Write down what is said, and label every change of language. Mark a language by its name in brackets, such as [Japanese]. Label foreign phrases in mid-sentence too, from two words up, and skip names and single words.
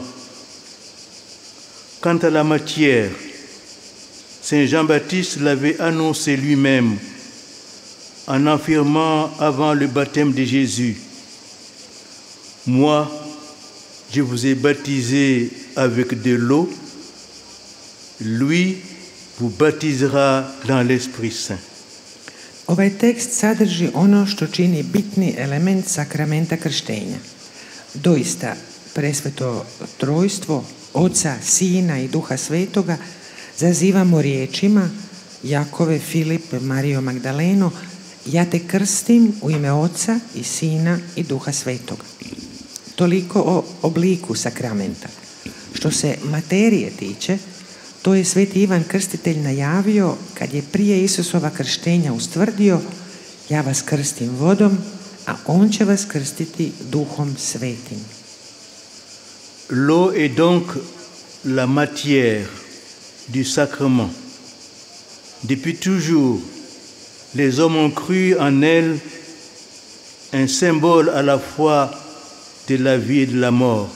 [French] Quant à la matière, Saint Jean-Baptiste l'avait annoncé lui-même en affirmant avant le baptême de Jésus, « Moi, je vous ai baptisé avec de l'eau, lui vous baptisera dans l'Esprit Saint. » [Croatian] Ovaj tekst sadrži ono što čini bitni element sakramenta krštenja. Doista, presveto trojstvo, Oca, Sina i Duha Svetoga zazivamo riječima Jakove, Filip, Marijo Magdaleno, ja te krstim u ime Oca i Sina i Duha Svetoga. Toliko o obliku sakramenta. Što se materije tiče, to je sveti Ivan Krstitelj najavio kad je prije Isusova krštenja ustvrdio, ja vas krstim vodom, a on će vas krstiti Duhom Svetim. [French] L'eau est donc la matière du sacrement. Depuis toujours, les hommes ont cru en elle un symbole à la fois de la vie et de la mort.